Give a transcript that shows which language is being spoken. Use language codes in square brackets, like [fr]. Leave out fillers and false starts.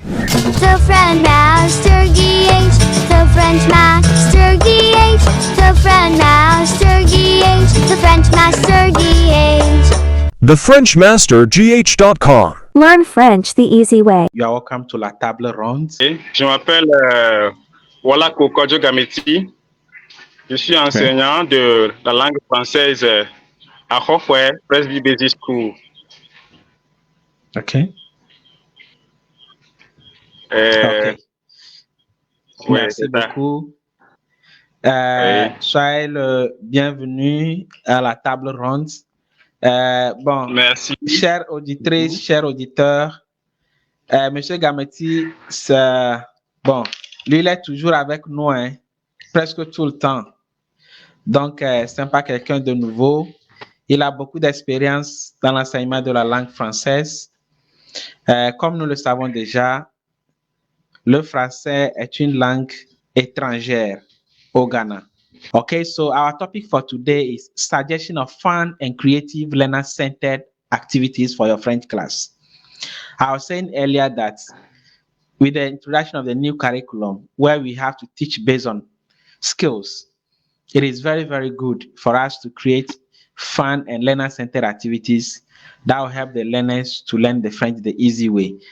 [en] The French Master GH, the French Master GH, the French Master GH, the French Master GH. TheFrenchMasterGH.com. Learn French the easy way. You are welcome to La Table Ronde. [fr] Je m'appelle Wala Kokodjo Gameti. Je suis enseignant de la langue française à Hofwe Presby Basic School. Okay. Okay. Merci beaucoup. Soyez le bienvenu à la table ronde. Bon, merci. Chères auditrices, chers auditeurs, Monsieur Gameti, bon, lui il est toujours avec nous, hein, presque tout le temps. Donc, c'est pas quelqu'un de nouveau. Il a beaucoup d'expérience dans l'enseignement de la langue française. Comme nous le savons déjà, le français est une langue étrangère au Ghana. [en] Okay, so our topic for today is suggestion of fun and creative learner-centered activities for your French class. I was saying earlier that with the introduction of the new curriculum, where we have to teach based on skills, it is very, very good for us to create fun and learner-centered activities that will help the learners to learn the French the easy way.